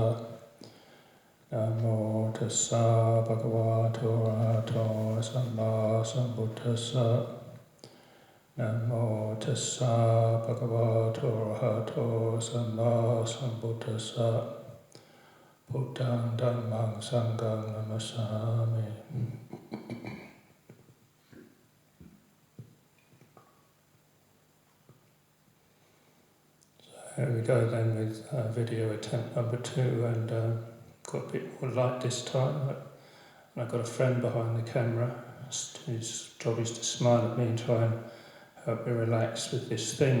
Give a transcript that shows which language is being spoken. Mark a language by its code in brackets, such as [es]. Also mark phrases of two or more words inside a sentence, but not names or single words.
[pi] Namo tassa bhagavato arahato samma sambuddhassa. Namo tassa bhagavato arahato samma sambuddhassa. Buddhaṃ Dhammāṃ Saṅghāṃ Namasāmi. [en] Here we go then with video attempt number 2, and got a bit more light this time. And I've got a friend behind the camera whose job is to smile at me and try and help me relax with this thing.